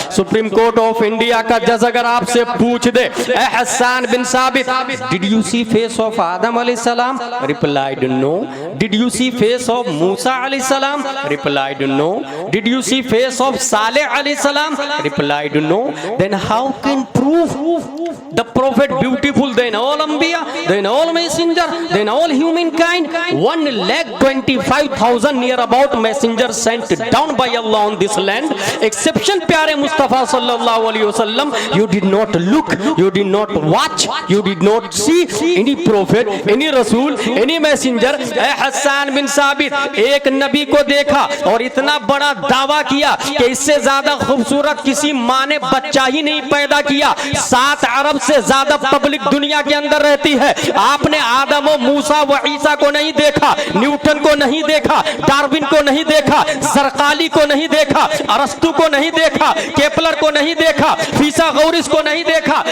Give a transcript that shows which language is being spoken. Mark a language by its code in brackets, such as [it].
[hi] Supreme court of India का जज अगर आपसे पूछ दे, ए हसन बिन साबित, [en] Did you see face of Adam अलैहिस्सलाम? Replied no. Did you see face of Musa अलैहिस्सलाम? Replied no. Did you see face of Saleh अलैहिस्सलाम? Replied no. Then how can prove the prophet beautiful than all anbiya, than all messenger, than all humankind? 1,25,000 near about messengers sent down by Allah on this land, exception प्यारे Mustafa सल्लल्लाहु अलैहि वसल्लम, you did not look, you did not watch, you did not see any prophet, any rasul, any messenger। [hi] ए हसन बिन साबित, एक नबी को देखा और इतना बड़ा दावा किया कि इससे ज्यादा खूबसूरत किसी माँ ने बच्चा ही नहीं पैदा किया। 7 अरब से ज्यादा पब्लिक दुनिया के अंदर रहती है। आपने आदम और मूसा व ईसा को नहीं देखा, न्यूटन को नहीं देखा, डार्विन को नहीं देखा, जरकाली को नहीं देखा, अरस्तु को नहीं देखा, केपलर को नहीं देखा, फिसागोरस को नहीं देखा।